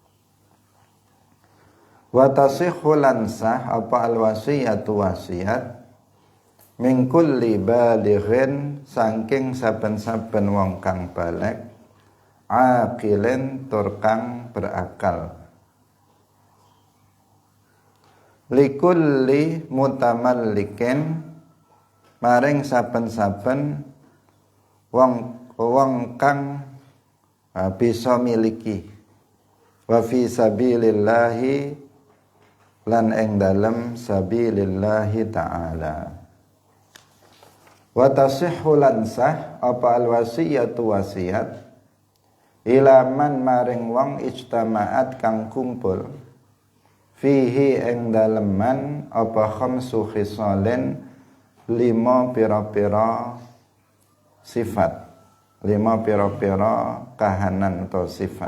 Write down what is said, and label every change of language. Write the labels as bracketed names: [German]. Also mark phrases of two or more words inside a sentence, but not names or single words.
[Arabic] وتصح [Javanese] lansah apa al-wasiyatu wasiyat [Arabic] من كل بالغ [Javanese] saking saben-saben wong kang baligh aqilin tur kang berakal, [Arabic] لكل متملك [Javanese] maring saben-saben wong kang bisa miliki, [Arabic] وفي سبيل الله [Javanese] lan ing dalem sabilillahi ta'ala. [Arabic] وتصح [Javanese] lansah apa al-wasiyatu wasiyat [Arabic] إلى من [Javanese] maring wong ijtama'at kang kumpul fihi ing dalem man apa [Arabic] خمس خصال [Javanese] lima pira-pira sifat, lima pira-pira kahanan atau sifat.